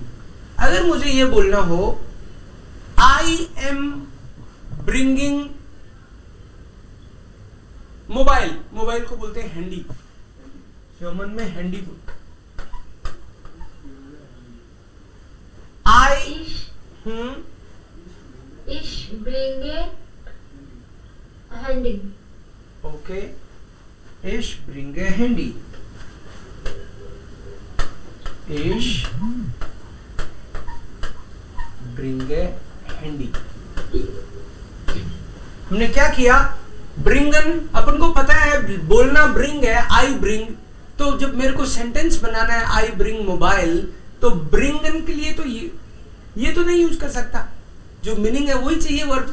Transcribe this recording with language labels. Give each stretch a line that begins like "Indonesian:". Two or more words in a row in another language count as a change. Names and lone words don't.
Hindi: अगर मुझे ये बोलना हो
English: I am bringing mobile,
Hindi: मोबाइल को बोलते हैं हैंडी, जर्मन में हैंडी बोलते। आई
German: Ich bringe Handy. Okay. Ich bringe Handy. Ich bringe Handy.
Hindi: हमने क्या किया? ब्रिंगन, अपन को पता है बोलना ब्रिंग है,
English: I bring.
Hindi: तो जब मेरे को सेंटेंस बनाना है
English: I bring mobile,
Hindi: तो ब्रिंगन के लिए तो ये तो नहीं यूज कर सकता, जो मीनिंग है वही चाहिए वर्ब।